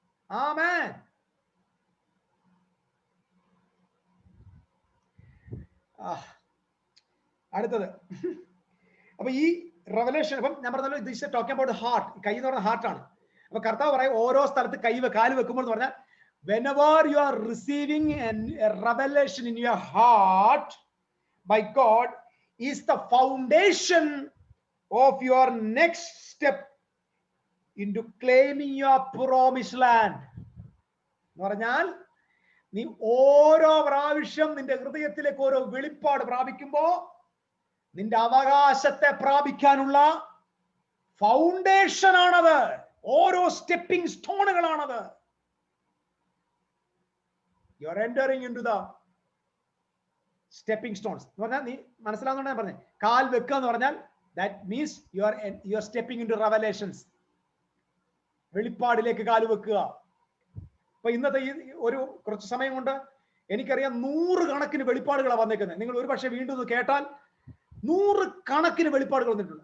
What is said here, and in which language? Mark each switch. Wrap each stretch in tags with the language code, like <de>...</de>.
<ml>ആമേൻ. അടുത്തത് അപ്പൊ ഈ റെവലേഷൻ, അപ്പം ഞാൻ പറഞ്ഞല്ലോ</ml> <en>This talking about heart.</en> <ml>കൈ എന്ന് പറഞ്ഞ ഹാർട്ടാണ്. അപ്പൊ കർത്താവ് പറയും ഓരോ സ്ഥലത്ത് കാല് വെക്കുമ്പോൾ എന്ന് പറഞ്ഞാൽ</ml> <en>whenever you are receiving a revelation in your heart by God is the foundation of your next step into claiming your promised land.</en> <ml>എന്ന് പറഞ്ഞാൽ നീ ഓരോ പ്രാവശ്യം നിന്റെ ഹൃദയത്തിലേക്ക് ഓരോ വെളിപ്പാട് പ്രാപിക്കുമ്പോ നിന്റെ അവകാശത്തെ പ്രാപിക്കാനുള്ള ഫൗണ്ടേഷൻ ആണത്. ഓരോ stepping സ്റ്റോണുകളാണത്.</ml> <en>You are entering into the stepping stones.</en> <ml>എന്ന് പറഞ്ഞാൽ നീ മനസ്സിലാവുന്ന ഞാൻ പറഞ്ഞേ, കാൽ വെക്കുക എന്ന് പറഞ്ഞാൽ</ml> <en>that means you are stepping into revelations.</en> <ml>വെളിപ്പാടിലേക്ക് കാല് വെക്കുക. അപ്പൊ ഇന്നത്തെ ഈ ഒരു കുറച്ച് സമയം കൊണ്ട് എനിക്കറിയാം 100 കണക്കിന് വെളിപ്പാടുകളാണ് വന്നേക്കുന്നത്. നിങ്ങൾ ഒരു പക്ഷേ വീണ്ടും ഒന്ന് കേട്ടാൽ 100 കണക്കിന് വെളിപ്പാടുകൾ വന്നിട്ടുണ്ട്.</ml>